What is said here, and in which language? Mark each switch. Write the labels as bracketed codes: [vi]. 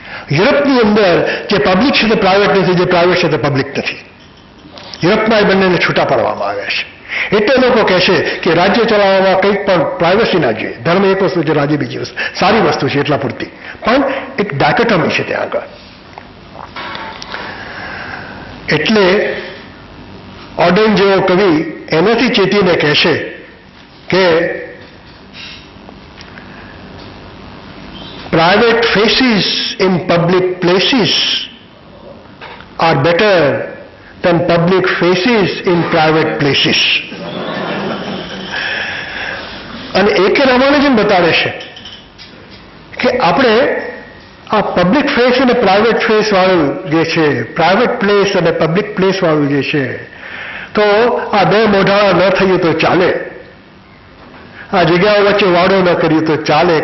[gu] યુરોપની અંદર જે પબ્લિક છે તે પ્રાઇવેટ નથી, જે પ્રાઇવેટ છે તે પબ્લિક નથી. યુરોપમાં એ બંનેને છૂટા પાડવામાં આવ્યા છે. એટલે લોકો કહેશે કે રાજ્ય ચલાવવામાં કંઈક પણ પ્રાઇવસી ના જોઈએ. ધર્મ એક વસ્તુ છે, રાજ્ય બીજી વસ્તુ. સારી વસ્તુ છે એટલા પૂરતી, પણ એક ડાયકોટોમી છે ત્યાં આગળ. એટલે ઓડેન જેવો કવિ એનાથી ચેતીને કહેશે કે [en] private faces in public places are better than public faces in private places. [gu] અને એકે રામાનુજન બતાવે છે કે આપણે આ પબ્લિક ફેસ અને પ્રાઇવેટ ફેસ વાળું જે છે, પ્રાઇવેટ પ્લેસ અને પબ્લિક પ્લેસ વાળું જે છે, તો આ બે મોઢાળા ન થયું તો ચાલે, આ જગ્યાઓ વચ્ચે વાડો ન કર્યું તો ચાલે.